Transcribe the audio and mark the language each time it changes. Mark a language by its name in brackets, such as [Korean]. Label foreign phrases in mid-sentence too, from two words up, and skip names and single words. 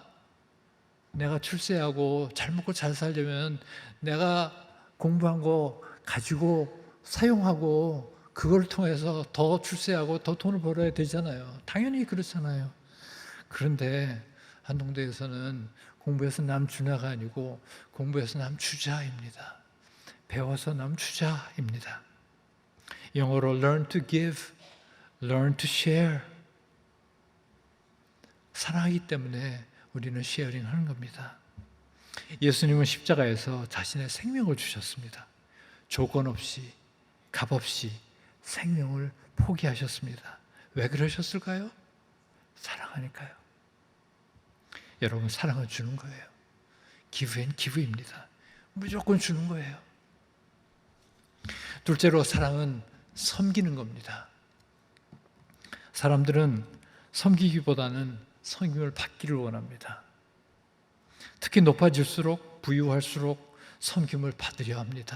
[Korean] 내가 출세하고 잘 먹고 잘 살려면 내가 공부한 거 가지고 사용하고 그걸 통해서 더 출세하고 더 돈을 벌어야 되잖아요. 당연히 그렇잖아요. 그런데 한동대에서는 공부해서 남 주나가 아니고 공부해서 남 주자입니다. 배워서 남 주자입니다. 영어로 [English] learn to give, learn to share. [Korean] 사랑하기 때문에 우리는 쉐어링 하는 겁니다. 예수님은 십자가에서 자신의 생명을 주셨습니다. 조건 없이, 값 없이 생명을 포기하셨습니다. 왜 그러셨을까요? 사랑하니까요. 여러분, 사랑은 주는 거예요. [English] give and give [Korean] 입니다. 무조건 주는 거예요. 둘째로 사랑은 섬기는 겁니다. 사람들은 섬기기보다는 섬김을 받기를 원합니다. 특히 높아질수록 부유할수록 섬김을 받으려 합니다.